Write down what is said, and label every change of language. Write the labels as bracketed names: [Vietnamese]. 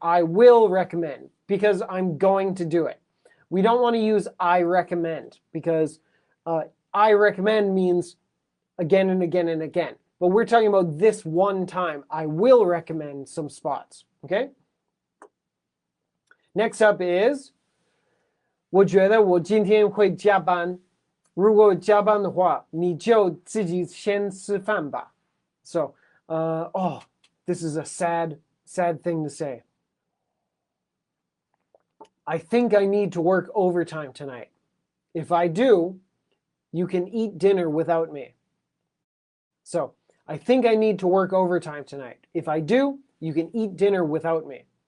[English] I will recommend because I'm going to do it. We don't want to use I recommend because I recommend means again and again and again. But we're talking about this one time. I will recommend some spots. Okay? Next up is [Chinese] 我觉得我今天会加班。如果加班的话，你就自己先吃饭吧。 [English] So, this is a sad thing to say. I think I need to work overtime tonight. If I do, you can eat dinner without me. So, I think I need to work overtime tonight. If I do, you can eat dinner without me.